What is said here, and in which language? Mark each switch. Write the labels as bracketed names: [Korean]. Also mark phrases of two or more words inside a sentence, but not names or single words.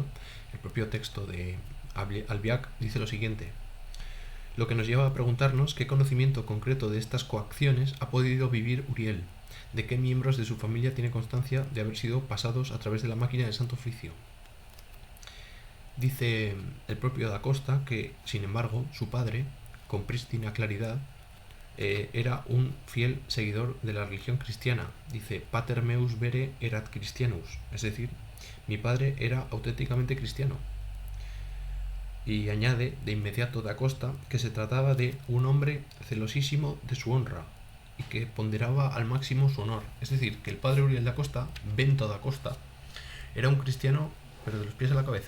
[Spanish] El propio texto de Albiac dice lo siguiente: lo que nos lleva a preguntarnos qué conocimiento concreto de estas coacciones ha podido vivir Uriel, de qué miembros de su familia tiene constancia de haber sido pasados a través de la máquina del Santo Oficio. Dice el propio da Costa que, sin embargo, su padre, con prístina claridad, era un fiel seguidor de la religión cristiana. Dice, [Latin] pater meus vere erat Christianus, [Spanish] es decir, mi padre era auténticamente cristiano. Y añade de inmediato da Costa que se trataba de un hombre celosísimo de su honra y que ponderaba al máximo su honor. Es decir, que el padre Uriel da Costa, Bento da Costa, era un cristiano pero de los pies a la cabeza.